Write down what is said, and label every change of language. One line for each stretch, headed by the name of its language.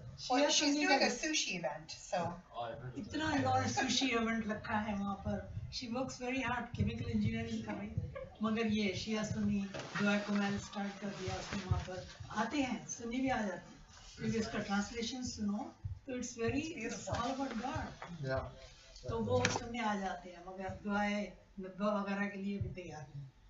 English: Well, she's doing a sushi event, so.
Hindi: इतना इन्होंने sushi event रखा है वहाँ पर.
English: She works very hard, chemical engineering
Hindi: कर रही. मगर ये शिया सुन्नी दुआ को मैंने start कर दिया उसमें वहाँ पर आते हैं सुन्नी भी आ जाते हैं. क्योंकि उसका translation सुनो तो
English: it's all about God. Yeah.
Hindi: तो वो सुनने आ जाते हैं मगर दुआएं दुआ वगैरह के लिए भी तैयार हैं.